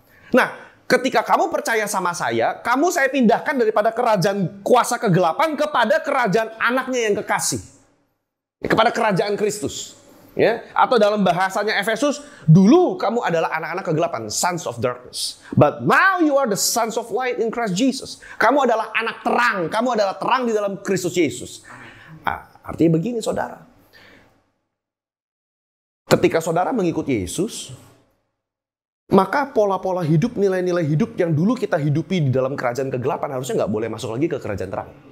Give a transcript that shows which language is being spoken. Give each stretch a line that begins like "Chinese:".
Indonesian: Nah, ketika kamu percaya sama saya pindahkan daripada kerajaan kuasa kegelapan kepada kerajaan anaknya yang kekasih. Kepada kerajaan Kristus. Ya, atau dalam bahasanya Efesus, dulu kamu adalah anak-anak kegelapan,
English: sons of darkness. But now you are the sons of light in Christ Jesus.
Indonesian: Kamu adalah anak terang, kamu adalah terang di dalam Kristus Yesus. Artinya begini saudara. Ketika saudara mengikuti Yesus, maka pola-pola hidup, nilai-nilai hidup yang dulu kita hidupi di dalam kerajaan kegelapan harusnya nggak boleh masuk lagi ke kerajaan terang.